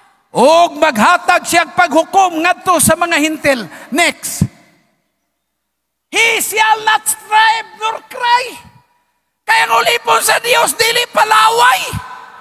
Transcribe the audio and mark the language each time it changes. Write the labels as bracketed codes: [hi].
[ceb] Og maghatag siya paghukom ngadto sa mga hintil. [en] Next. He shall not strive nor cry. [ceb] Kaya ang ulipon sa Dios dili palaway.